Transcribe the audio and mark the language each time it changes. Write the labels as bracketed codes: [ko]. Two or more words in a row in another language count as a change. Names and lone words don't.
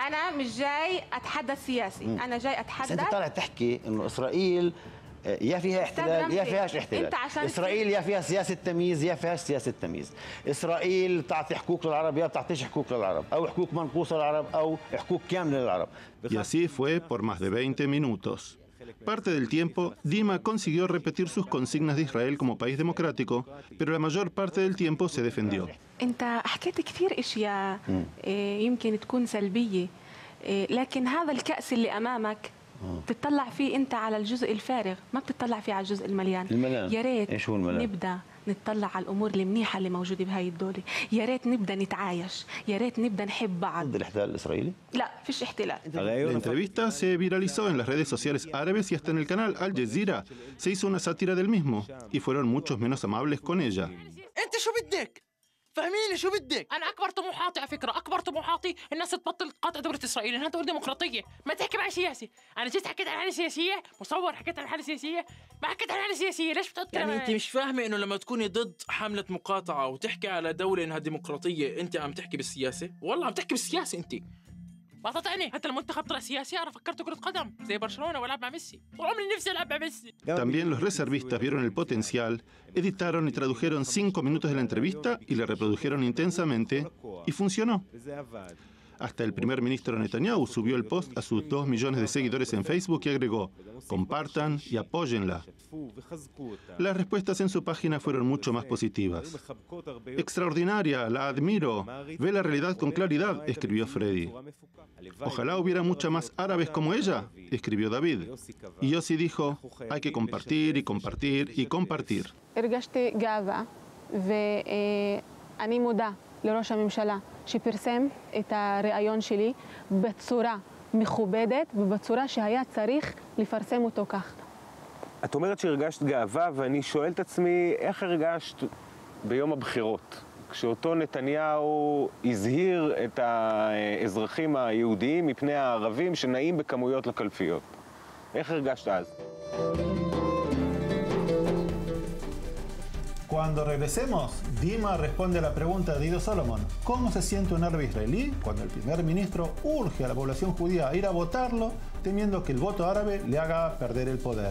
[ar] أنا مش جاي أتحدث سياسي. أنا جاي أتحدث. بس أنت طالع تحكي إنه إسرائيل يا فيها احتلال يا فيهاش احتلال. إسرائيل يا فيها سياسة تمييز يا فيهاش سياسة تمييز. إسرائيل تعطي حقوق للعرب يا بتعطيش حقوق للعرب، أو حقوق منقوصة للعرب أو حقوق كاملة للعرب. [es] Y así fue por más de 20 minutos. Parte del tiempo, Dima consiguió repetir sus consignas de Israel como país democrático, pero la mayor parte del tiempo se defendió. [ar] أنت حكيت كثير أشياء يمكن تكون سلبية، لكن هذا الكأس اللي أمامك بتطلع فيه أنت على الجزء الفارغ، ما بتطلع فيه على الجزء المليان. يا ريت نبدأ نتطلع على الأمور المنيحة اللي موجودة بهاي الدولة. يا ريت نبدأ نتعايش، يا ريت نبدأ نحب بعض. ضد الاحتلال الإسرائيلي؟ لا، فيش احتلال. [es] La entrevista se viralizó en las redes sociales árabes y hasta en el canal Al Jazeera se hizo una sátira del mismo y fueron muchos menos amables con ella. [ar] أنت شو بدك؟ فهميني شو بدك؟ أنا أكبر طموحاتي على فكرة، أكبر طموحاتي الناس تبطل تقاطع دولة إسرائيل، إنها دولة ديمقراطية، ما تحكي معي سياسي، أنا جيت حكيت عن حالة سياسية، مصور حكيت عن حالة سياسية، ما حكيت عن حالة سياسية، ليش بتقول يعني أنت مش فاهمة إنه لما تكوني ضد حملة مقاطعة وتحكي على دولة إنها ديمقراطية، أنت عم تحكي بالسياسة؟ والله عم تحكي بالسياسة أنت. ما تطعني حتى المنتخب طلع سياسي. أنا فكرت كرة قدم زي برشلونة والعب مع ميسي، طول عمري نفسي ألعب مع ميسي. [es] También los reservistas vieron el potencial, editaron y tradujeron 5 minutos de la entrevista y la reprodujeron intensamente y funcionó. Hasta el primer ministro Netanyahu subió el post a sus 2 millones de seguidores en Facebook y agregó: compartan y apóyenla. Las respuestas en su página fueron mucho más positivas. Extraordinaria, la admiro, ve la realidad con claridad, escribió Freddy. Ojalá hubiera muchas más árabes como ella, escribió David. Y Yossi dijo: hay que compartir y compartir y compartir. [he] הרגשתי גאווה ואני מודה לראש הממשלה שפרסם את הרעיון שלי בצורה מכובדת ובצורה שהיה צריך לפרסם אותו כך. את אומרת שהרגשת גאווה, ואני שואל את עצמי איך הרגשת ביום הבחירות, כשאותו נתניהו הזהיר את האזרחים היהודיים מפני הערבים שנעים בכמויות לקלפיות. איך הרגשת אז? [es] Cuando regresemos, Dima responde a la pregunta de Ido Solomon: ¿cómo se siente un árabe israelí cuando el primer ministro urge a la población judía a ir a votarlo, temiendo que el voto árabe le haga perder el poder?